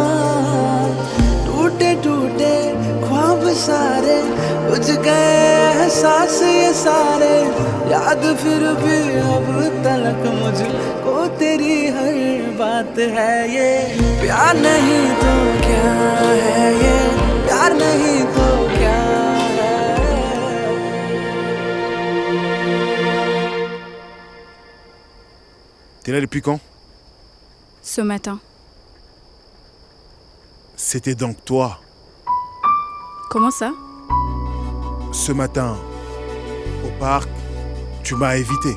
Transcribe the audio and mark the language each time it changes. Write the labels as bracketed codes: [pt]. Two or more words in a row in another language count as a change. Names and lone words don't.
[hi] टूटे टूटे ख्वाब सारे बुझ गए एहसास ये सारे याद फिर भी अब तलक मुझको तेरी हर बात है ये प्यार नहीं तो क्या है ये प्यार नहीं तो क्या है [fr] T'es là depuis quand? Ce matin. C'était donc toi. Comment ça? Ce matin, au parc, tu m'as évité.